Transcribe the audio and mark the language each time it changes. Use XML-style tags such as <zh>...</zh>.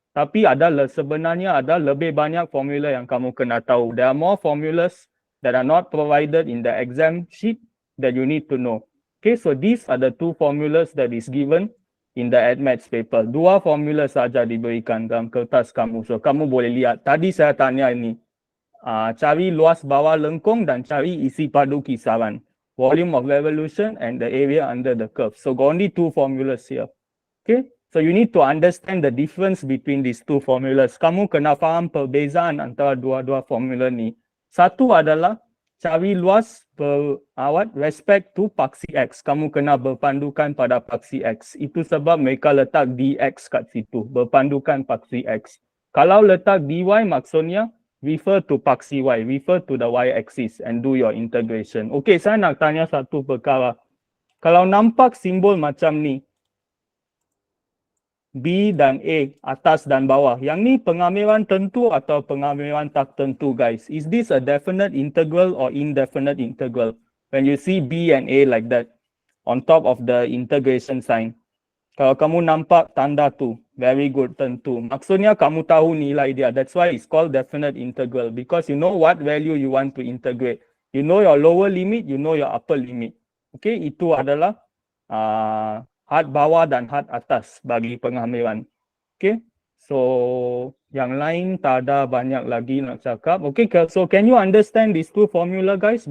<ms>Tapi sebenarnya ada lebih banyak formula yang kamu kena tahu.</ms> <en>There are more formulas that are not provided in the exam sheet that you need to know. Okay, so these are the 2 formulas that is given in the admaths paper.</en> <ms>2 formula saja diberikan dalam kertas kamu. So kamu boleh lihat. Tadi saya tanya ini. Cari luas bawah lengkung dan cari isi padu kisaran.</ms> <en>Volume of revolution and the area under the curve. So only 2 formulas here. Okay, so you need to understand the difference between these 2 formulas.</en> <ms>Kamu kena faham perbezaan antara dua-dua formula ni. Satu adalah cari luas respect to paksi X. Kamu kena berpandukan pada paksi X. Itu sebab mereka letak dx kat situ. Berpandukan paksi X. Kalau letak dy maksudnya</ms> <en>refer to paksi Y, refer to the y-axis and do your integration.</en> <ms>Okay, saya nak tanya satu perkara. Kalau nampak simbol macam ni, B dan A, atas dan bawah, yang ni pengamilan tentu atau pengamilan tak tentu guys?</ms> <en>Is this a definite integral or indefinite integral? When you see B and A like that, on top of the integration sign.</en> <ms>Kalau kamu nampak tanda tu,</ms> <en>very good,</en> <ms>tentu. Maksudnya kamu tahu nilai dia.</ms> <en>That's why it's called definite integral. Because you know what value you want to integrate. You know your lower limit, you know your upper limit.</en> <ms>Okay, itu adalah had bawah dan had atas bagi pengamilan. Okay, so yang lain tak ada banyak lagi nak cakap.</ms> <en>Okay, so can you understand these 2 formula guys?</en>